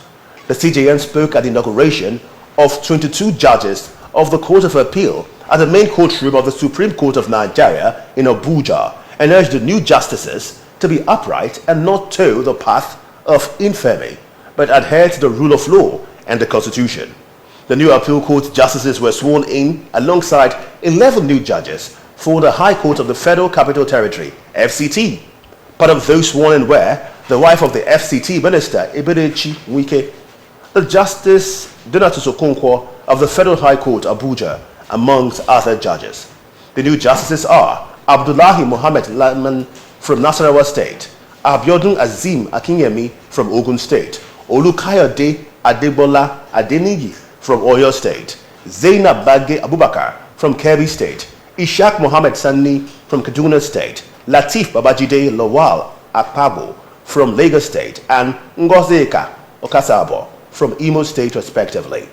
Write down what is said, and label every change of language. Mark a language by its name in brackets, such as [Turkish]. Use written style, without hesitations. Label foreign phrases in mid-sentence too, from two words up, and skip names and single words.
[English] The CJN spoke at the inauguration of 22 judges of the Court of Appeal at the main courtroom of the Supreme Court of Nigeria in Abuja, and urged the new justices to be upright and not toe the path of infamy, but adhere to the rule of law and the Constitution. The new appeal court justices were sworn in alongside 11 new judges for the High Court of the Federal Capital Territory, FCT. Part of those sworn in were the wife of the FCT Minister, Eberechi Wike, the Justice Donatus Okonkwo of the Federal High Court, Abuja, amongst other judges. The new justices are Abdullahi Mohammed Laman from Nasarawa State, Abiodun Azim Akinyemi from Ogun State, Olukayode Adebola Adenigi from Oyo State, Zainab Bagge Abubakar from Kebbi State, Ishaq Mohammed Sani from Kaduna State, Lateef Babajide Lawal Akpabo from Lagos State, and Ngozeka Okasabo from Imo State, respectively.